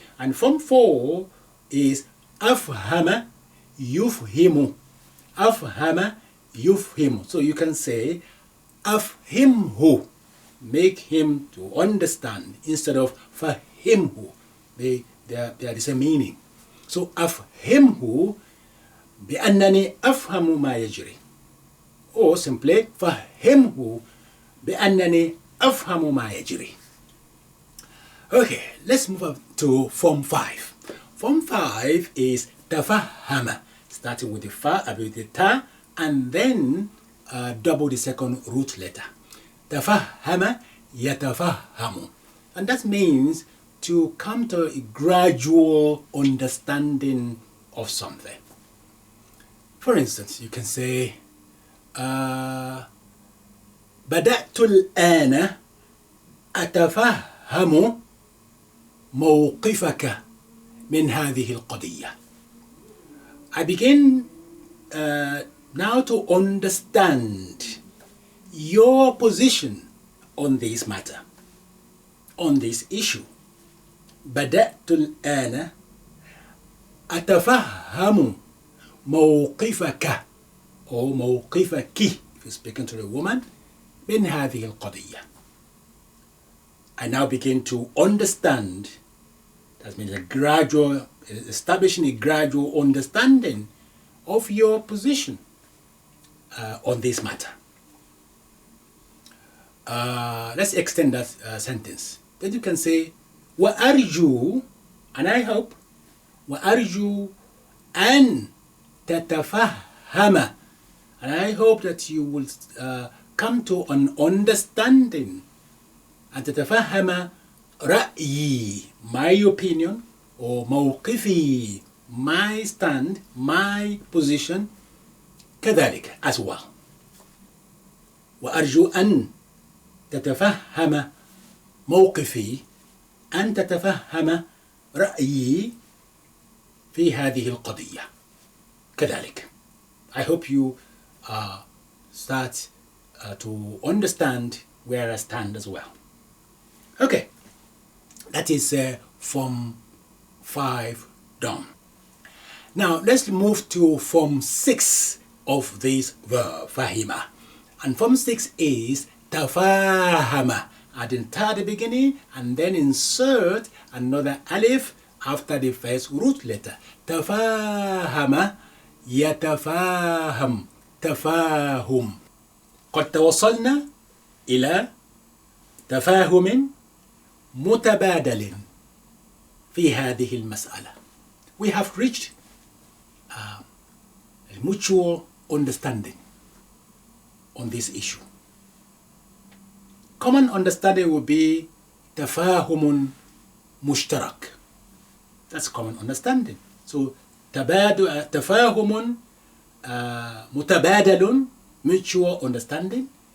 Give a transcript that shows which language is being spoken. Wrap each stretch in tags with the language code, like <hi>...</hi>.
<en>And form 4 is</en> <ar>أفهم يفهم. أفهم يفهم.</ar> <en>So you can say أفهمه, make him to understand, instead of فهمه. They are the same meaning.</en> <ar>So أفهمه بأنني أفهم ما يجري. Or simply فهمه بأنني أفهم ما يجري.</ar> <en>Okay, let's move up to form 5. Form 5 is تفهم. starting with the fa, with the ta, and then double the second root letter. Tafahama yatafahamu. And that means to come to a gradual understanding of something. For instance, you can say,</en> <ar>بدأت الآن أتفهم موقفك من هذه القضية.</ar> <en>I begin now to understand your position on this matter, on this issue.</en> <ar>بدأت الآن أتفهم موقفك or موقفك</ar> <en>if you're speaking to a woman</en> <ar>من هذه القضية.</ar> <en>I now begin to understand. That means a gradual, establishing a gradual understanding of your position on this matter. Let's extend that sentence. Then you can say, وأرجو, and I hope,</en> <ar>وأرجو أن تتفهم,</ar> <en>and I hope that you will come to an understanding.</en> <ar>أن تتفهم رأيي,</ar> <en>my opinion, or موقفي, my stand, my position, كذلك as well.</en> <ar>وأرجو أن تتفهم موقفي، أن تتفهم رأيي في هذه القضية كذلك.</ar> <en>I hope you start to understand where I stand as well. Okay, that is Form 5 done. Now let's move to Form 6 of this verb, fahima. And Form 6 is tafahama. Adding ta at the beginning and then insert another alif after the first root letter.</en> <ar>Tafahama يتفاهم تفاهم. قد توصلنا إلى تفاهم متبادل في هذه المسألة.</ar> <en>We have reached a mutual understanding on this issue. Common understanding would be</en> <ar>تفاهم مشترك.</ar> <en>That's common understanding. So</en> <ar>تفاهم متبادل,</ar> <en>mutual understanding.</en>